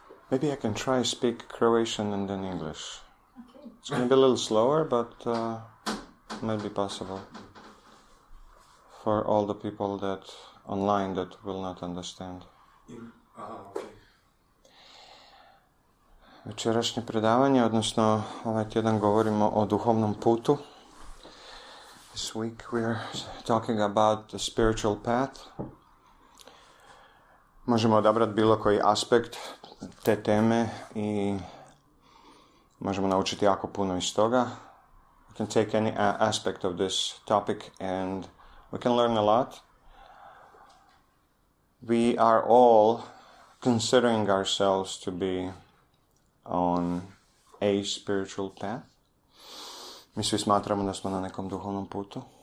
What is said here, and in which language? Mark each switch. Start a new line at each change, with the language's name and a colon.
English: Maybe I can try speak Croatian and then English. It's going to be a little slower, but it might be possible for all the people that online that will not understand.
Croatian: Večerašnje predavanje, odnosno ovaj tjedan govorimo o duhovnom putu.
English: This week we're talking about the spiritual path.
Croatian: Možemo odabrati bilo koji aspekt te teme i možemo naučiti jako puno iz toga.
English: We can take any aspect of this topic and we can learn a lot. We are all considering ourselves to be on a spiritual path.
Croatian: Mi svi smatramo da smo na nekom duhovnom putu.